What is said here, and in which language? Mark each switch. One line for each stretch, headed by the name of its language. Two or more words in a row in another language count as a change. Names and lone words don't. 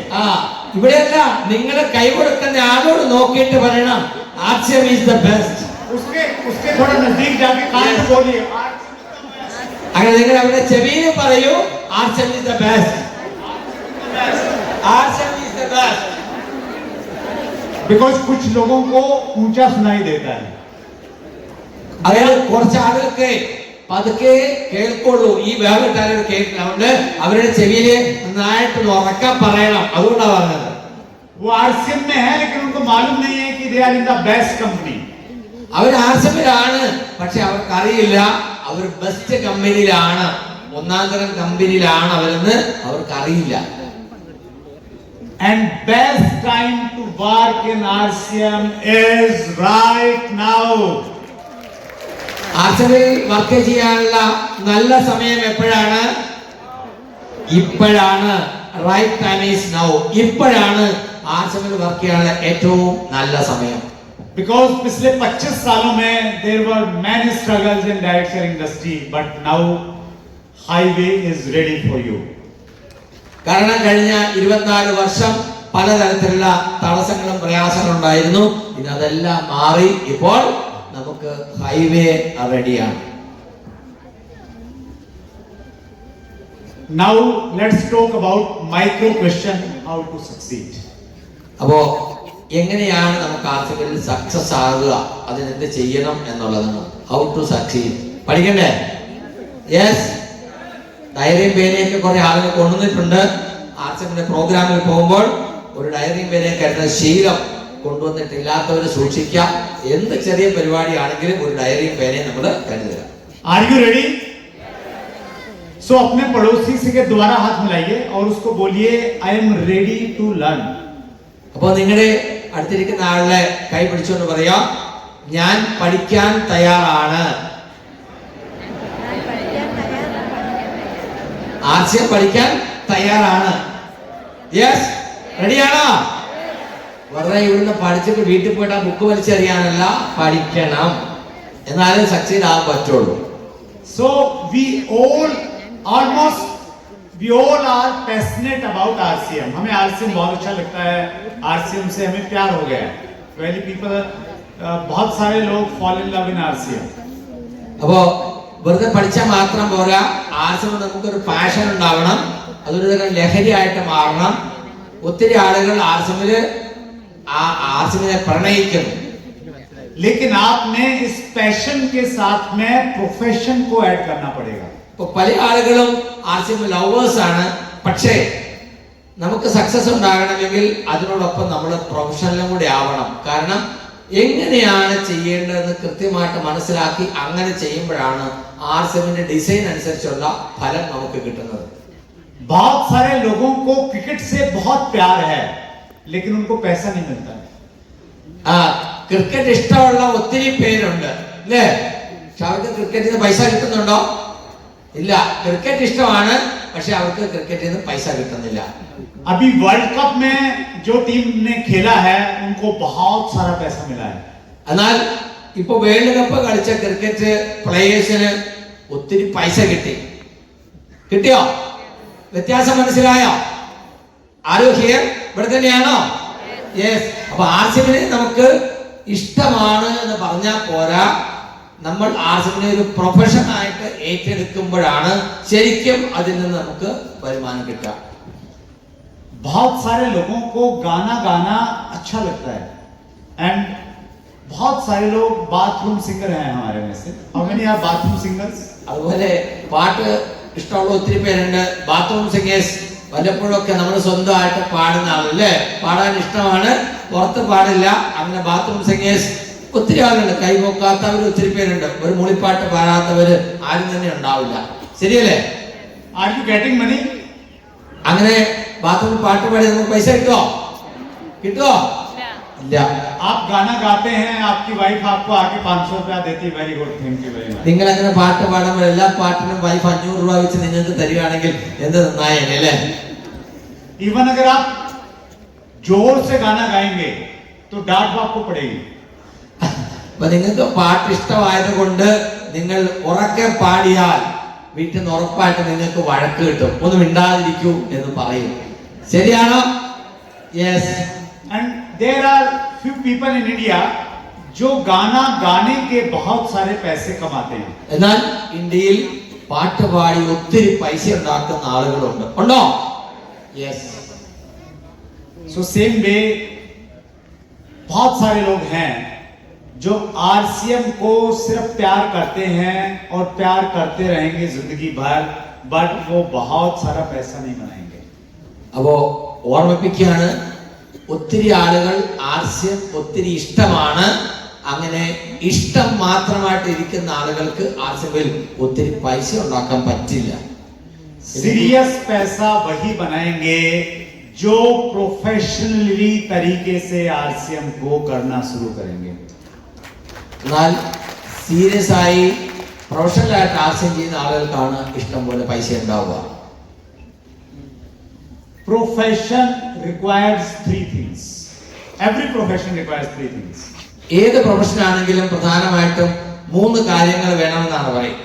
Malayalam: ഇവിടെയല്ല, നിങ്ങൾ കൈ കൊടുക്കുന്ന ആളോട് നോക്കിയിട്ട് പറയണം
English: RCM is the best.
Hindi: उसके थोड़ा नजदीक जाके कान में बोलिए
Malayalam: അങ്ങനെ നിങ്ങൾ അവരുടെ ചെവിയിൽ പറയൂ
English: RCM is the best. RCM is the best.
Hindi: Because कुछ लोगों को ऊंचा सुनाई देता है.
Malayalam: അതായത് കുറച്ച് ആളുകൾക്ക് പതുക്കെ കേൾക്കുള്ളൂ, ഈ വേറിട്ടാലും കേൾക്കുന്നുണ്ട്. അവരുടെ ചെവിയില് നന്നായിട്ട് ഉറക്കാൻ പറയണം. അതുകൊണ്ടാണ് പറഞ്ഞത്.
Hindi: वो आरसीएम में है लेकिन उनको मालूम नहीं है कि
English: they are in the best company.
Malayalam: അവർ ആർസിഎമ്മിലാണ്, പക്ഷെ അവർക്ക് അറിയില്ല അവർ ബെസ്റ്റ് കമ്പനിയിലാണ്, ഒന്നാം തരം കമ്പനിയിലാണ് അവരെന്ന് അവർക്ക് അറിയില്ല.
English: And best time to work in RCM is right now.
Malayalam: ആർസിഎമ്മിൽ വർക്ക് ചെയ്യാനുള്ള നല്ല സമയം എപ്പോഴാണ്? ഇപ്പോഴാണ്.
English: right time is now.
Malayalam: ഇപ്പോഴാണ് ആർസിഎമ്മിൽ വർക്ക് ചെയ്യാനുള്ള ഏറ്റവും നല്ല സമയം.
English: Because
Hindi: पिछले 25 सालों में
English: there were many struggles in direct selling industry, but now highway is ready for you.
Malayalam: കാരണം കഴിഞ്ഞ 24 വർഷം പലതരത്തിലുള്ള തടസ്സങ്ങളും പ്രയാസങ്ങളും ഉണ്ടായിരുന്നു. ഇനി അതെല്ലാം മാറി, ഇപ്പോൾ നമുക്ക് ഹൈവേ റെഡിയാണ്.
English: Now let's talk about micro question, how to succeed.
Malayalam: അപ്പോ എങ്ങനെയാണ് നമുക്ക് ആർസിഎമ്മിൽ സക്സസ് ആകുക, അതിനെന്ത് ചെയ്യണം എന്നുള്ളതാണ്.
English: how to succeed
Malayalam: പഠിക്കണ്ടേ? യെസ്, ഡയറിയും പേനയൊക്കെ കുറെ ആളുകൾ കൊണ്ടുവന്നിട്ടുണ്ട്. ആർസിഎമ്മിന്റെ പ്രോഗ്രാമിൽ പോകുമ്പോൾ ഒരു ഡയറിയും പേനയും കരുതുന്ന ശീലം കൊണ്ടുവന്നിട്ടില്ലാത്തവർ സൂക്ഷിക്കാം. എന്ത് ചെറിയ പരിപാടിയാണെങ്കിലും ഒരു ഡയറിയും പേനയും നമ്മൾ കരുതുക.
English: Are you ready?
Hindi: So अपने पड़ोसी से के द्वारा हाथ मिलाइए और उसको बोलिए
English: I am ready to learn.
Malayalam: അപ്പോൾ നിങ്ങളുടെ അടുത്തിരിക്കുന്ന ആളുടെ കൈ പിടിച്ചുകൊണ്ട് പറയാം, ഞാൻ പഠിക്കാൻ തയ്യാറാണ്. ആർസിഎം പഠിക്കാൻ തയ്യാറാണ്. യെസ്, റെഡിയാണോ? വെറുതെ ഇവിടുന്ന് പഠിച്ചിട്ട് വീട്ടിൽ പോയിട്ട് ആ ബുക്ക് വലിച്ചെറിയാനല്ല, പഠിക്കണം, എന്നാലും സക്സീഡ് ആകാൻ പറ്റുള്ളൂ.
English: So we all are passionate about RCM.
Hindi: हमें RCM बहुत अच्छा लगता है. RCM से हमें प्यार हो गया है.
English: Many people
Hindi: बहुत सारे लोग
English: fall in love in RCM.
Malayalam: അപ്പോ വെറുതെ പഠിച്ചാൽ മാത്രം പോരാ, ആർസിഎം നമുക്കൊരു പാഷൻ ഉണ്ടാവണം, അതൊരു തരം ലഹരിയായിട്ട് മാറണം. ഒത്തിരി ആളുകൾ ആർസിഎമ്മില് ആർസിഎമ്മിനെ പ്രണയിക്കുന്നു.
Hindi: लेकिन आपने इस पैशन के साथ में प्रोफेशन को ऐड करना पड़ेगा.
Malayalam: ഇപ്പൊ പല ആളുകളും ആർസിഎം ലവേഴ്സ് ആണ്, പക്ഷേ നമുക്ക് സക്സസ് ഉണ്ടാകണമെങ്കിൽ അതിനോടൊപ്പം നമ്മൾ പ്രൊഫഷണലും കൂടി ആവണം. കാരണം എങ്ങനെയാണ് ചെയ്യേണ്ടതെന്ന് കൃത്യമായിട്ട് മനസ്സിലാക്കി അങ്ങനെ ചെയ്യുമ്പോഴാണ് ആർസിഎമ്മിന്റെ ഡിസൈൻ അനുസരിച്ചുള്ള ഫലം നമുക്ക് കിട്ടുന്നത്.
Hindi: बहुत सारे लोगों को क्रिकेट से बहुत प्यार है, लेकिन उनको पैसा नहीं मिलता है.
Malayalam: ക്രിക്കറ്റ് ഇഷ്ടമുള്ള ഒത്തിരി പേരുണ്ട് അല്ലേ? പക്ഷെ അവർക്ക് ക്രിക്കറ്റിൽ നിന്ന് പൈസ കിട്ടുന്നുണ്ടോ? ഇല്ല. ക്രിക്കറ്റ് ഇഷ്ടമാണ്, പക്ഷെ അവർക്ക് ക്രിക്കറ്റിൽ നിന്ന് പൈസ കിട്ടുന്നില്ല.
Hindi: अभी वर्ल्ड कप में जो टीम ने खेला है उनको बहुत सारा पैसा मिला है.
Malayalam: എന്നാൽ ഇപ്പൊ വേൾഡ് കപ്പ് കളിച്ച ക്രിക്കറ്റ് പ്ലേയേഴ്സിന് ഒത്തിരി പൈസ കിട്ടിയോ? വ്യത്യാസം മനസ്സിലായോ? ആരോഗ്യ ഇവിടെ തന്നെയാണോ? യെസ്. അപ്പൊ ആർസിഎമ്മിനെ നമുക്ക് ഇഷ്ടമാണ് എന്ന് പറഞ്ഞാൽ പോരാ, നമ്മൾ ആർസിഎമ്മിനെ ഒരു പ്രൊഫഷൻ ആയിട്ട് ഏറ്റെടുക്കുമ്പോഴാണ് ശരിക്കും അതിൽ നിന്ന് നമുക്ക് വരുമാനം കിട്ടുക.
Hindi: बहुत सारे लोगों को गाना गाना अच्छा लगता है, एंड बहुत सारे लोग
English: bathroom singer
Hindi: हैं हमारे में से.
English: how many are bathroom singers?
Malayalam: അതുപോലെ പാട്ട് ഇഷ്ടമുള്ള ഒത്തിരി പേരുണ്ട്,
English: bathroom singers.
Malayalam: വല്ലപ്പോഴൊക്കെ നമ്മൾ സ്വന്തമായിട്ട് പാടുന്ന ആളല്ലേ, പാടാൻ ഇഷ്ടമാണ്, പുറത്ത് പാടില്ല. അങ്ങനെ
English: bathroom singers
Malayalam: ഒത്തിരി ആളുണ്ട്. കൈപോക്കാത്തവർ ഒത്തിരി പേരുണ്ട്. ഒരു മൂളിപ്പാട്ട് പാടാത്തവര് ആരും തന്നെ ഉണ്ടാവില്ല. ശരിയല്ലേ?
English: Are you getting money?
Malayalam: അങ്ങനെ ബാത്റൂമിൽ പാട്ട് പാടി നമുക്ക് പൈസ കിട്ടുമോ? ഇല്ല.
Hindi: आप गाना गाते हैं, आपकी वाइफ आपको आके 500 रुपया देती.
English: very good, thank you very much.
Malayalam: നിങ്ങൾ അങ്ങനെ പാട്ട് പാടുമ്പോൾ എല്ലാ പാട്ടിനും വൈഫ് 500 രൂപ വെച്ച് നിങ്ങൾക്ക് തരികയാണെങ്കിൽ എന്ത് നന്നായേനെ അല്ലേ?
Hindi: इवन अगर आप जोर से गाना गाएंगे तो डांट आपको पड़ेगी.
Malayalam: അപ്പൊ നിങ്ങൾക്ക് പാട്ട് ഇഷ്ടമായത് കൊണ്ട് നിങ്ങൾ ഉറക്കെ പാടിയാൽ വീട്ടിൽ നിന്ന് ഉറപ്പായിട്ട് നിങ്ങൾക്ക് വഴക്ക് കിട്ടും. ഒന്ന് മിണ്ടാതിരിക്കൂ എന്ന് പറയും. ശരിയാണോ? യെസ്.
English: And there are few people in India
Hindi: जो गाना गाने के बहुत सारे पैसे कमाते हैं.
Malayalam: എന്നാൽ ഇന്ത്യയിൽ പാട്ട് പാടി ഒത്തിരി പൈസ ഉണ്ടാക്കുന്ന ആളുകളുണ്ട്. ഉണ്ടോ? യെസ്.
English: So same way
Hindi: बहुत सारे लोग हैं जो आरसीएम को सिर्फ प्यार करते हैं और प्यार करते रहेंगे जिंदगी भर, बट वो बहुत सारा पैसा नहीं बनाएंगे.
Malayalam: അപ്പോ ഓർമ്മിപ്പിക്കുകയാണ്, ഒത്തിരി ആളുകൾ ആർസിഎം ഒത്തിരി ഇഷ്ടമാണ്. അങ്ങനെ ഇഷ്ടം മാത്രമായിട്ട് ഇരിക്കുന്ന ആളുകൾക്ക് ആർസിഎമ്മിൽ ഒത്തിരി പൈസ ഉണ്ടാക്കാൻ പറ്റില്ല.
Hindi: सीरियस पैसा वही बनाएंगे जो प्रोफेशनली तरीके से आरसीएम को करना शुरू करेंगे.
Malayalam: എന്നാൽ സീരിയസ് ആയി പ്രൊഫഷണൽ ആയിട്ട് ആർസിഎം ചെയ്യുന്ന ആളുകൾക്കാണ് ഇഷ്ടം പോലെ പൈസ ഉണ്ടാവുക.
English: Profession requires three things. Every profession requires three things.
Malayalam: ഏത് പ്രൊഫഷൻ ആണെങ്കിലും പ്രധാനമായിട്ടും 3 കാര്യങ്ങൾ വേണമെന്നാണ് പറയുന്നത്.